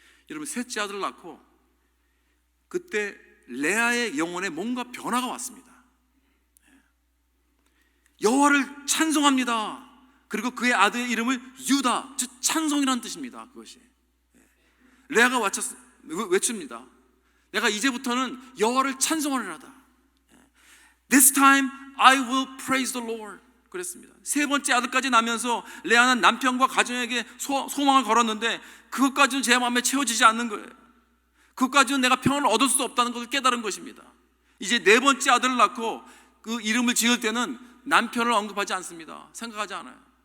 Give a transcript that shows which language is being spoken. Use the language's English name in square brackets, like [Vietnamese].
[Korean] 여러분, 셋째 아들을 낳고 그때 레아의 영혼에 뭔가 변화가 왔습니다. 여호와를 찬송합니다. 그리고 그의 아들의 이름을 유다, 즉 찬송이라는 뜻입니다. 그것이 레아가 외칩니다. 내가 이제부터는 여호와를 찬송하리로다. [English] This time I will praise the Lord. [Korean] 그랬습니다. 세 번째 아들까지 나면서 레아는 남편과 가정에게 소망을 걸었는데 그것까지는 제 마음에 채워지지 않는 거예요. 그것까지는 내가 평안을 얻을 수 없다는 것을 깨달은 것입니다. 이제 네 번째 아들을 낳고 그 이름을 지을 때는 남편을 언급하지 않습니다. 생각하지 않아요.